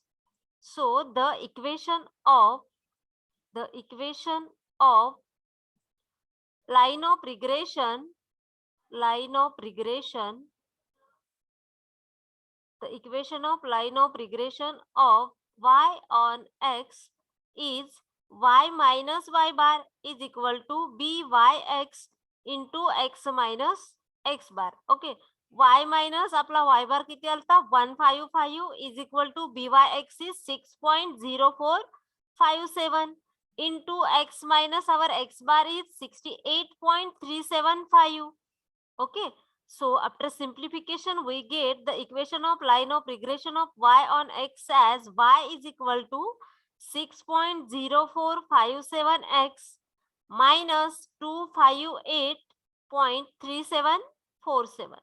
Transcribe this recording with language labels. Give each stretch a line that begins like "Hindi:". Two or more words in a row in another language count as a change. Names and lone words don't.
English: So the equation of line of regression, the equation of line of regression of y on x is y minus y bar is equal to byx into x minus x bar. Okay, y minus आपला y bar
Marathi: किती आलता
English: 155 is equal to byx is 6.0457 into x minus our x bar is 68.375. Okay, so after simplification we get the equation of line of regression of y on x as y is equal to 6.0457x minus 258.3747.